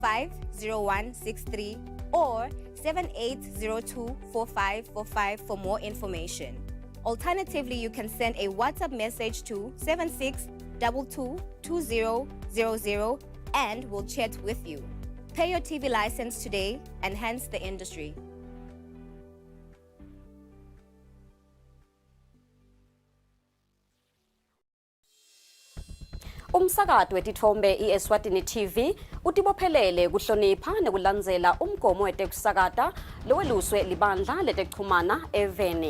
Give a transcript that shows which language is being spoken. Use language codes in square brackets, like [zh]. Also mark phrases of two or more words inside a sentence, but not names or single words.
[en] 50163 or 78024545 for more information. Alternatively, you can send a WhatsApp message to 76222000 and we'll chat with you. Pay your TV license today, enhance the industry. [ss] Umsakazo wetithombe iEswatini TV utibophelele kuhlonipha nekulandzela umgomo wetekusakata loweluswe libandla letekuchumana eveni.